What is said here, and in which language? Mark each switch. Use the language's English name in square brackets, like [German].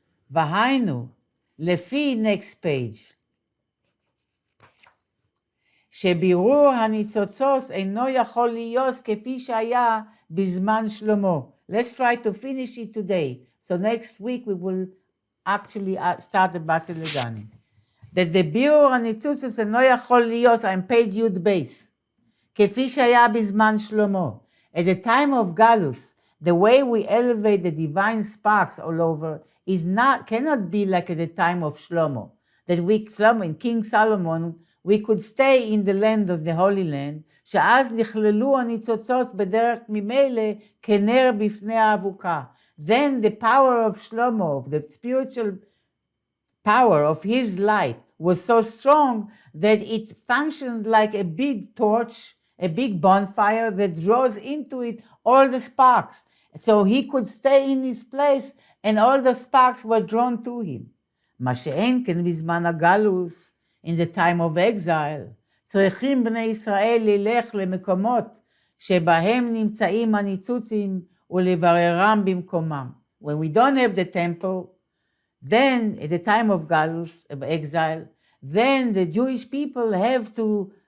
[Hebrew] והיינו, לפי [English] next page, [Hebrew] שבירור הניצוצות אינו יכול להיות כפי שהיה בזמן שלמה. [English] Let's try to finish it today. So next week we will actually start the Basi Legani. That the [Hebrew] בירור הניצוצות אינו יכול להיות, [English] I'm page י' base, [Hebrew] כפי שהיה בזמן שלמה. [English] At the time of Galus, the way we elevate the divine sparks all over cannot be like at the time of Shlomo. That in King Solomon, we could stay in the land of the Holy Land, [Hebrew] שאז נכללו הניצוצות בדרך ממילא כנר בפני האבוקה. [English] Then the power of Shlomo, the spiritual power of his light, was so strong that it functioned like a big torch, a big bonfire that draws into it all the sparks. So he could stay in his place and all the sparks were drawn to him. [Hebrew] מה שאין כן בזמן הגלוס, [English] in the time of exile, [Hebrew] צריכים בני ישראל ללך למקומות שבהם נמצאים הניצוצים ולבררם במקומם. [English] When we don't have the temple, then at the time of galus, of exile, then the Jewish people have to